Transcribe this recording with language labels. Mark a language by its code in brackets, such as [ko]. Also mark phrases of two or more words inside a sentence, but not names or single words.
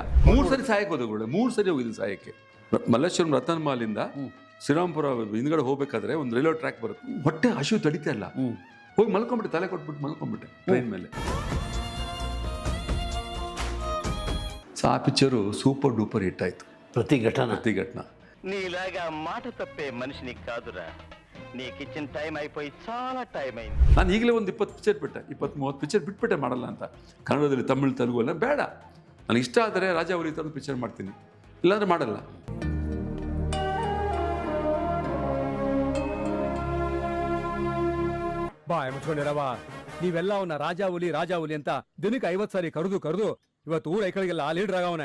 [kn] 3 ಸರಿ ಸಹಾಯಕ್ಕೆ ಹೋದ, 3 ಸರಿ ಹೋಗಿದ್ದೀನಿ ಸಹಾಯಕ್ಕೆ. ಮಲ್ಲೇಶ್ವರಂ ರತನ್ ಮಾಲಿಂದ ಶ್ರೀರಾಮ್ಪುರ ಹಿಂದ್ಗಡೆ ಹೋಗ್ಬೇಕಾದ್ರೆ ಒಂದು [en] railway track [kn] ಬರುತ್ತೆ. ಹೊಟ್ಟೆ ಹಸಿವು ತಡಿತಾ ಇಲ್ಲ, ಹೋಗಿ ಮಲ್ಕೊಂಡ್ಬಿಟ್ಟೆ, ತಲೆ ಕೊಟ್ಬಿಟ್ಟು ಮಲ್ಕೊಂಡ್ಬಿಟ್ಟೆ ಟ್ರೈನ್ ಮೇಲೆ. ಆ ಪಿಕ್ಚರು [en] super duper hit [kn] ಆಯ್ತು. [te] ప్రతిఘటన నీలాగా మాట తప్పే మనిషిని కాదురా. నీకిచ్చిన టైం అయిపోయి చాలా టైం అయింది. [kn] ನಾನು ಈಗಲೇ ಒಂದು 20 ಪಿಕ್ಚರ್ ಬಿಟ್ಟೆ, 20-30 ಪಿಕ್ಚರ್ ಬಿಟ್ಬಿಟ್ಟೆ ಮಾಡಲ್ಲ ಅಂತ. ಕನ್ನಡದಲ್ಲಿ, ತಮಿಳು, ತೆಲುಗು ಎಲ್ಲ ಬೇಡ. ನನಗೆ ಇಷ್ಟ ಆದರೆ ರಾಜಾವಲಿ ತಂದು ಪಿಕ್ಚರ್ ಮಾಡ್ತೀನಿ, ಇಲ್ಲಾಂದ್ರೆ ಮಾಡಲ್ಲ. ಬಾ ಮುಚ್ಕೊಂಡಿರವ, ನೀವೆಲ್ಲ ಅವನ ರಾಜಾವಲಿ ಅಂತ ದಿನಕ್ಕೆ 50 ಸಾರಿ ಕರೆದು ಇವತ್ತು ಊರ ಐಕಳಿಗೆಲ್ಲ ಲೀಡರ್ ಆಗವನೆ.